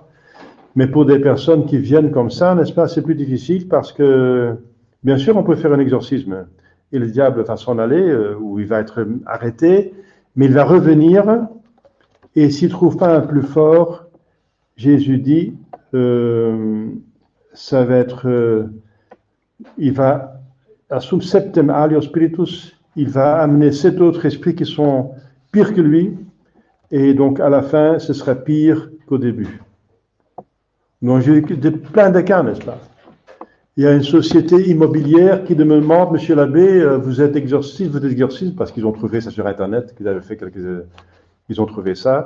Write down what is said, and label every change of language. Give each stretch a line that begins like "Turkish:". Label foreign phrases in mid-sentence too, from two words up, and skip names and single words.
French: Mais pour des personnes qui viennent comme ça, n'est-ce pas, c'est plus difficile parce que, bien sûr, on peut faire un exorcisme. Et le diable va s'en aller, ou il va être arrêté, mais il va revenir, et s'il ne trouve pas un plus fort, Jésus dit, ça va être, il va,
Latin: assum septem alio spiritus,
French: il va amener 7 autres esprits qui sont pires que lui, et donc à la fin, ce sera pire qu'au début. Donc j'ai eu plein de cas, n'est-ce pas? Il y a une société immobilière qui me demande, Monsieur l'abbé, vous êtes exorciste, parce qu'ils ont trouvé ça sur Internet, qu'ils avaient fait ils ont trouvé ça.